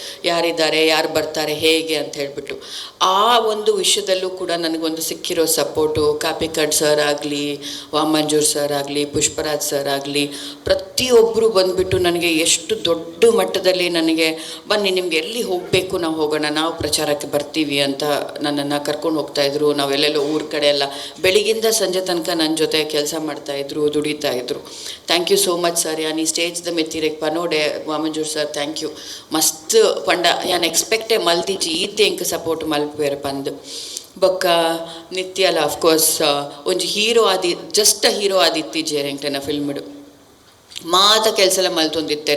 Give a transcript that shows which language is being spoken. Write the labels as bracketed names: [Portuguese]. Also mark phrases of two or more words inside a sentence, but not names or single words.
[Kannada] ಯಾರಿದ್ದಾರೆ, ಯಾರು ಬರ್ತಾರೆ, ಹೇಗೆ ಅಂತ ಹೇಳಿಬಿಟ್ಟು ಆ ಒಂದು ವಿಷಯದಲ್ಲೂ ಕೂಡ ನನಗೊಂದು ಸಿಕ್ಕಿರೋ ಸಪೋರ್ಟು ಕಾಪಿಕಾಡ್ ಸರ್ ಆಗಲಿ, ವಾಮಂಜೂರ್ ಸರ್ ಆಗಲಿ, ಪುಷ್ಪರಾಜ್ ಸರ್ ಆಗಲಿ, ಪ್ರತಿಯೊಬ್ಬರು ಬಂದುಬಿಟ್ಟು ನನಗೆ ಎಷ್ಟು ದೊಡ್ಡ ಮಟ್ಟದಲ್ಲಿ ನನಗೆ ಬನ್ನಿ ನಿಮ್ಗೆ ಎಲ್ಲಿ ಹೋಗಬೇಕು ನಾವು ಹೋಗೋಣ, ನಾವು ಪ್ರಚಾರಕ್ಕೆ ಬರ್ತೀವಿ ಅಂತ ನನ್ನನ್ನು ಕರ್ಕೊಂಡು ಹೋಗ್ತಾಯಿದ್ರು. ನಾವೆಲ್ಲೆಲ್ಲೋ ಊರ ಕಡೆ ಎಲ್ಲ ಬೆಳಿಗ್ಗಿಂದ ಸಂಜೆ ತನಕ ನನ್ನ ಜೊತೆ ಕೆಲಸ ಮಾಡ್ತಾಯಿದ್ರು, ದುಡಿತಾಯಿದ್ರು. [English] thank you so much sir. [Tulu] ಯಾನ್ ಈ ಸ್ಟೇಜ್ದ ಮೆತ್ತಿರೆಗೆ ಪನೋಡೆ ವಾಮಂಜೂರ್ ಸರ್ [English] thank you. [Tulu] ಮಸ್ತ್ ಪಂಡ ಯಾನ್ ಎಕ್ಸ್ಪೆಕ್ಟೇ ಮಲ್ತಿಜಿ ಈತೆ ಎಂಕ್ ಸಪೋರ್ಟ್ ಮಲ್ಪೇರು ಪಂದು ಬೊಕ್ಕ ನಿತ್ಯ ಅಲ್ಲ ಅಫ್ಕೋರ್ಸ್ ಒಂಜಿ ಹೀರೋ ಆದಿ [English] just hero [Tulu] ಆದಿತ್ತಿಜೇರು ಎಂಕ್ಲೆನ ಫಿಲ್ಮ್ಡು ಮಾತ ಕೆಲಸ ಎಲ್ಲ ಮಲ್ತೊಂದಿತ್ತೇರೆ.